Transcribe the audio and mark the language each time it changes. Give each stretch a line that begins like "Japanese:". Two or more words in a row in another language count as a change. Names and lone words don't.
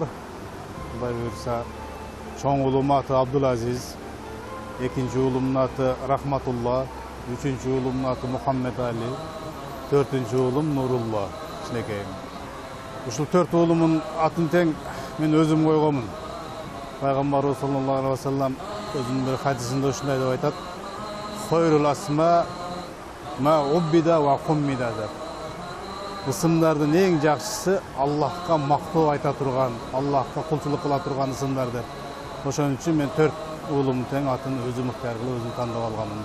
Kyrgyz: Кудай буйрса, чоң уулум аты Абдулазиз, экинчи уулумдун аты Рахматулла, үчүнчү уулумдун аты Мухаммед Али, 4-чү уулум Нурулла, кичинекейим. Ушул 4 уулумдун атын тең мен өзүм койгонмун. Пайгамбарыбыз
Arabic: صلى الله عليه وسلم
Kyrgyz: өзүнүн бир хадисинде ушундай деп айтат:
Arabic: "خير الأسماء ما عبد وحمد"
Kyrgyz: деп. Ысымдардын эң жакшысы Аллахка мактоо айта турган, Аллахка кулчулук кыла турган ысымдар деп. Ошон үчүн мен 4 уулумдун тең атын өзүм ыктыяр кылып өзүм тандап алганмын.